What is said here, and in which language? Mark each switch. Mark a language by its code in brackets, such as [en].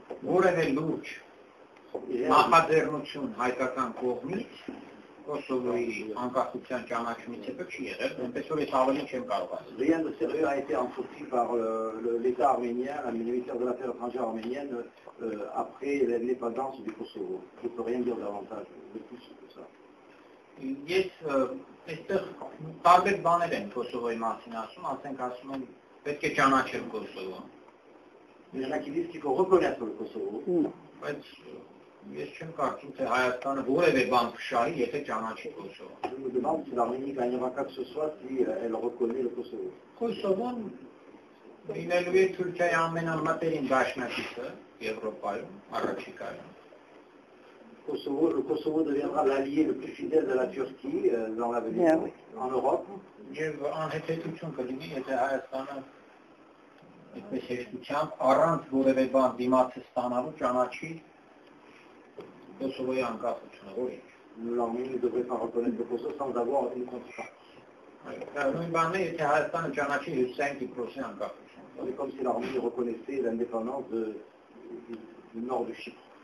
[hy] Որևէ լուրջ նախաձեռնություն հայկական կողմից Կոսովոյի անկախության ճանաչումից հետո չի եղել, այնպես որ ես ավելի չեմ կարող ասել։ [fr] Rien de sérieux a été entrepris par l'État arménien, la ministère de l'Affaires étrangères arménienne, après l'indépendance du Kosovo. Je ne peux rien dire davantage de plus que ça. [hy] Ես այստեղ տարբեր բաներ են Կոսովոյի մասին ասում, ասենք ասում են պետք է ճանաչել Կոսովոն։ [fr] Il y en a qui disent qu'il faut reconnaître le Kosovo. [hy] Բայց ես չեմ կարծում, թե Հայաստանը որևէ բան փշահի, եթե ճանաչի Կոսովոն։ [fr] Je me demande si l'Arménie gagnera quoi que ce soit si elle reconnaît le Kosovo. [hy] Կոսովոն լինելու է Թուրքիայի ամենամտերիմ դաշնակիցը Եվրոպայում, առաջիկայում։ [fr] Le Kosovo deviendra l'allié le plus fidèle de la Turquie dans l'avenir, en Europe. [hy] Եվ անհետեթություն կլինի, եթե Հայաստանը այդպես հեշտությամբ առանց որևէ բան դիմացը ստանալու ճանաչի Կոսովոյի անկախությունը, որ ինչ։ [fr] L'Arménie ne devrait pas reconnaître le Kosovo sans avoir une contrepartie. [hy] Նույն բանն է, եթե Հայաստանը ճանաչի Հյուսիսային Կիպրոսի անկախությունը։ [fr] C'est comme si l'Arménie reconnaissait l'indépendance du nord de Chypre.